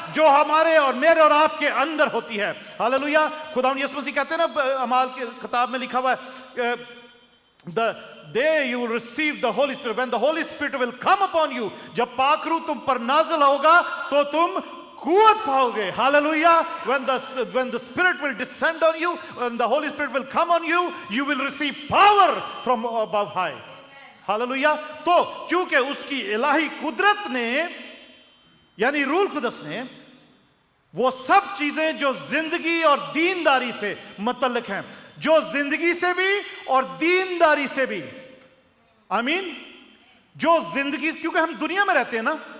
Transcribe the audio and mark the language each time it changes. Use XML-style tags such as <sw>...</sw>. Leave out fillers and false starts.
<hi>जो हमारे और मेरे और आपके अंदर होती है। हालेलुया। खुदा यीशु मसीह कहते हैं ना, अमाल की किताब में लिखा हुआ है,</hi> <en>the day you will receive the Holy Spirit, when the Holy Spirit will come upon you,</en> <hi>जब पाकरू तुम पर नाज़िल होगा तो तुम कुवत पाओगे। Hallelujah.</hi> <en>when the Spirit will descend on you, when the Holy Spirit will come on you, you will receive power from above high।</en> <hi>Hallelujah. तो क्योंकि उसकी इलाही कुदरत ने, यानी रूल कुदस ने, वो सब चीजें जो जिंदगी और दीनदारी से मुतल्लिक हैं, जो जिंदगी से भी और दीनदारी से भी, आमीन, जो जिंदगी, क्योंकि हम दुनिया में रहते हैं ना,</hi>